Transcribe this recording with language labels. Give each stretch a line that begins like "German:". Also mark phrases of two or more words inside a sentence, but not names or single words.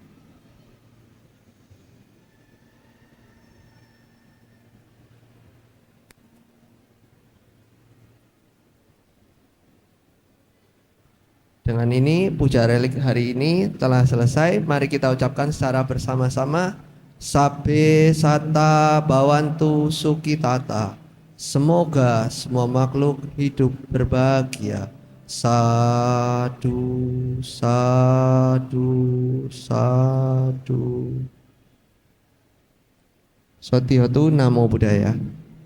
Indonesian: Dengan ini puja relik hari ini telah selesai. Mari kita ucapkan secara bersama-sama.
Pali: Sabbe Satta Bhavantu Sukhitata.
Indonesian: Semoga semua makhluk hidup berbahagia.
Pali: Sadu, sadu, sadu. Sotihotu Namo Buddhaya.